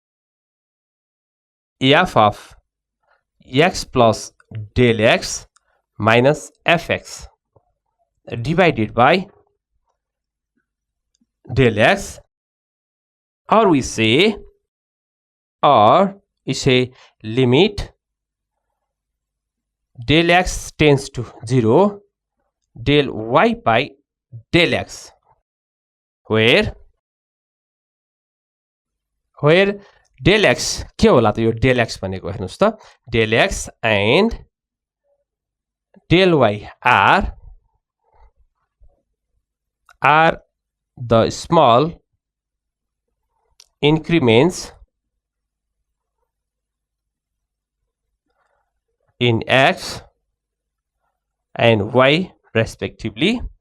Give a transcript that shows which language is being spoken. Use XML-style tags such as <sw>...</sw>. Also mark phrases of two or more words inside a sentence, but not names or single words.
<en>f of x plus del x minus fx divided by del x, or we say limit del x tends to 0 del y by del x, where del x</en> <ne>के होला त यो</ne> <en>del x</en> <ne>भनेको हेर्नुस् त</ne> <en>del x and del y are the small increments in x and y respectively.</en>